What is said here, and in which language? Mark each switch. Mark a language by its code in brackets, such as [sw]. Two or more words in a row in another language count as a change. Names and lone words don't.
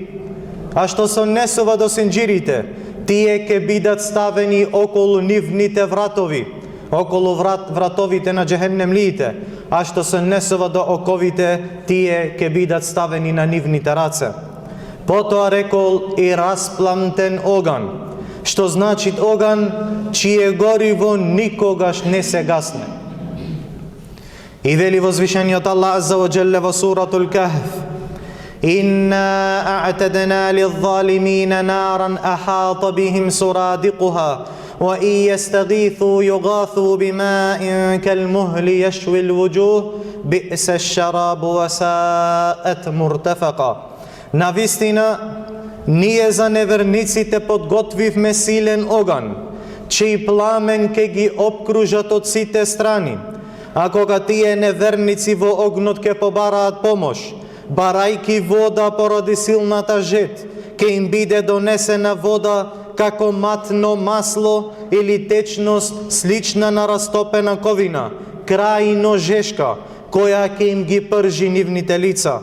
[mk] А што се однесува до синџирите, тие ке бидат ставени околу нивните вратови, околу вратовите на джехеннемлиите, а што се однесува до оковите, тие ке бидат ставени на нивните раце. Потоа рекол и распламтен оган, што значи оган чие гориво никогаш не се гасне. И вели возвишениот Аллах азза ва джелле во суратул Кахф: [ar] إنا أعتدنا للظالمين نارا أحاط بهم سرادقها وإن يستغيثوا يغاثوا بماء كالمهل يشوي الوجوه بئس الشراب وساءت مرتفقا. [mk] Навистина, ние за неверниците подготвивме силен оган, чиј пламен ке ги обкружат од сите страни. А кога тие неверници во огнот ке побараат помош, барајки вода поради силната жет, ке им биде донесена вода како матно масло или течност слична на растопена ковина, крајно жешка, која ке им ги пржи нивните лица.